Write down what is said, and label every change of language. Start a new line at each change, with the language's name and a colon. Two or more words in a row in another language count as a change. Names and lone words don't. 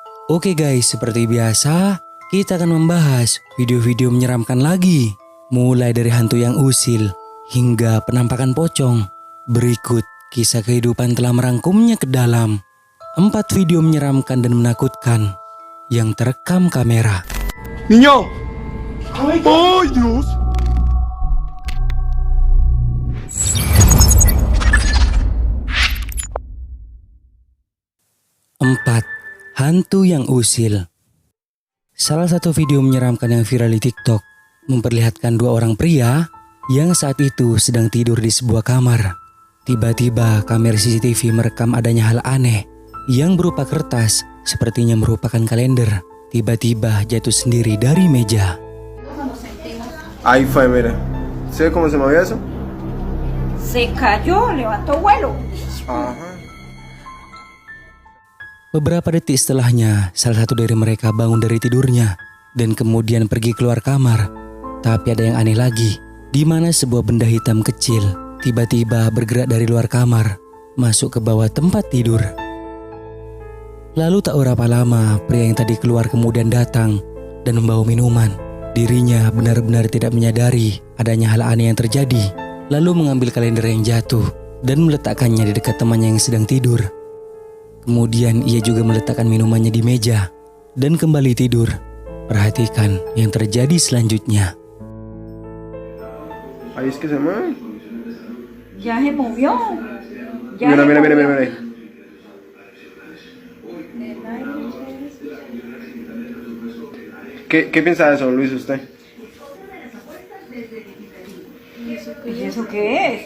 Indonesian: Oke guys, seperti biasa, kita akan membahas video-video menyeramkan lagi. Mulai dari hantu yang usil, hingga penampakan pocong. Berikut kisah kehidupan telah merangkumnya ke dalam 4 video menyeramkan dan menakutkan yang terekam kamera.
Spanish: ¡Niño! ¡Ay, Dios!
Indonesian: Empat, hantu yang usil. Salah satu video menyeramkan yang viral di TikTok memperlihatkan 2 orang pria yang saat itu sedang tidur di sebuah kamar. Tiba-tiba kamera CCTV merekam adanya hal aneh yang berupa kertas, sepertinya merupakan kalender. Tiba-tiba jatuh sendiri dari meja.
Spanish: Ahí fue, mire. ¿Sí cómo se movía eso? Se cayó, levantó vuelo. Ajá.
Indonesian: Beberapa detik setelahnya, salah satu dari mereka bangun dari tidurnya dan kemudian pergi keluar kamar. Tapi ada yang aneh lagi, di mana sebuah benda hitam kecil tiba-tiba bergerak dari luar kamar, masuk ke bawah tempat tidur. Lalu tak berapa lama, pria yang tadi keluar kemudian datang dan membawa minuman. Dirinya benar-benar tidak menyadari adanya hal aneh yang terjadi, lalu mengambil kalender yang jatuh dan meletakkannya di dekat temannya yang sedang tidur. Kemudian ia juga meletakkan minumannya di meja dan kembali tidur. Perhatikan yang terjadi selanjutnya.
Spanish: Ahí es que se mueve. Ya se movió. Mira, mira, mira, mira, mira. ¿Qué piensa de eso, Luis, usted? ¿Y eso qué es?